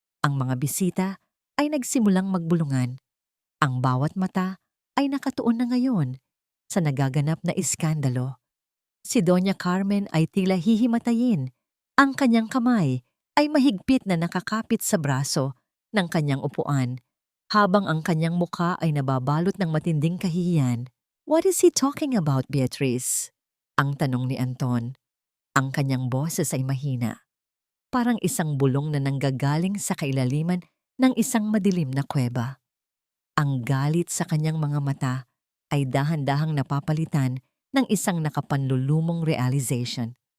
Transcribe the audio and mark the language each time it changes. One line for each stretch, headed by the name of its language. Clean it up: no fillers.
Filipino: Ang mga bisita ay nagsimulang magbulungan. Ang bawat mata ay nakatuon na ngayon sa nagaganap na iskandalo. Si Doña Carmen ay tila hihimatayin. Ang kanyang kamay ay mahigpit na nakakapit sa braso ng kanyang upuan, habang ang kanyang mukha ay nababalot ng matinding kahihiyan.
English: What is he talking about, Beatrice?
Filipino: Ang tanong ni Anton. Ang kanyang boses ay mahina, parang isang bulong na nanggagaling sa kailaliman ng isang madilim na kuweba. Ang galit sa kanyang mga mata ay dahan-dahang napapalitan ng isang nakapanlulumong realization.